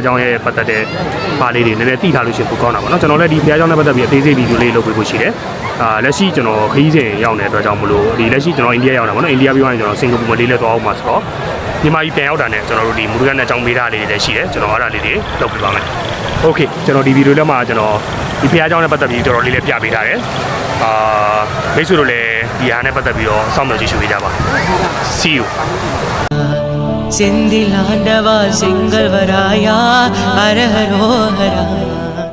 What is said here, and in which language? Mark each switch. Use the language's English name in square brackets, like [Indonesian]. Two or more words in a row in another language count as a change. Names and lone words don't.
[Burmese] ကြောင်းရဲ့ပတ်သက်တဲ့ပါလေးတွေနည်းနည်းသိထားလို့ရှိရင်ပိုကောင်းတာပါเนาะကျွန်တော်လည်းဒီဖျားကြောင်းနဲ့ပတ်သက်ပြီးအသေးစိတ်ဗီဒီယိုလေးလုပ်ပေးဖို့ရှိတယ်လက်ရှိကျွန်တော်ခရီးစဉ်ရောက်နေတဲ့အတွက်ကြောင့်မလို့ဒီလက်ရှိကျွန်တော်အိန္ဒိယရောက်တာပေါ့နော်အိန္ဒိယပြီးသွားရင်ကျွန်တော်စင်ကာပူမှာလေးလက်သွားအောင်မှာဆိုတော့မြန်မာပြည်ပြန်ရောက်တာနဲ့ကျွန်တော်တို့ဒီမူဒကန်နဲ့အကြောင်းပေးထားလေးတွေလည်းရှိတယ်ကျွန်တော်အဲ့ဒါလေးတွေလုပ်ပြပါမယ်โอเคကျွန်တော်ဒီဗီဒီယိုထဲမှာကျွန်တော်ဒီဖျားเจ้าနဲ့ပတ်သက်ပြီးတော်တော်လေးလည်းပြပေးထားတယ်မိတ်ဆွေတို့လည်းဒီဟာနဲ့ပတ်သက်ပြီးတော့စောင့်မျှော်ကြည့်ရှုပေးကြပါ [English] See you [Tamil] செந்திலாண்டவா செங்கல்வராயா ஹர ஹரோ ஹரா